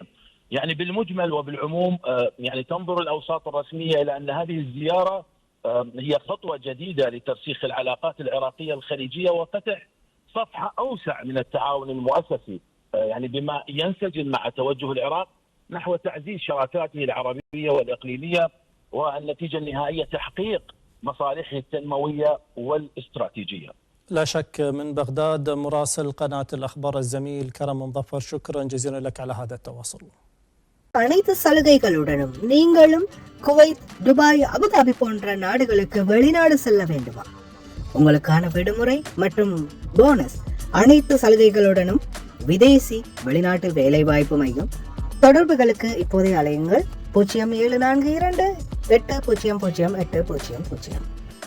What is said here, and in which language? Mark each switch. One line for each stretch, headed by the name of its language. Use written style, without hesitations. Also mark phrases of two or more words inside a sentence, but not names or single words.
Arabic: يعني بالمجمل وبالعموم يعني تنظر الأوساط الرسمية إلى أن هذه الزيارة هي خطوة جديدة لترسيخ العلاقات العراقية الخليجية وفتح صفحة أوسع من التعاون المؤسسي، يعني بما ينسجم مع توجه العراق نحو تعزيز شراكاته العربية والإقليمية، والنتيجة النهائية تحقيق مصالحه التنموية والاستراتيجية. لا شك. من بغداد مراسل قناة الأخبار الزميل كرم مظفر، شكرا جزيلا لك على هذا التواصل.
Tamil: அனைத்து சலுகைகளுடனும் நீங்களும் குவைத், துபாய், அபுதாபி போன்ற நாடுகளுக்கு வெளிநாடு செல்ல வேண்டுமா? உங்களுக்கான விடுமுறை மற்றும் போனஸ் அனைத்து சலுகைகளுடனும் விதேசி வெளிநாட்டு வேலைவாய்ப்பு மையம். தொடர்புகளுக்கு இப்போதைய அலையுங்கள் 0742 800800.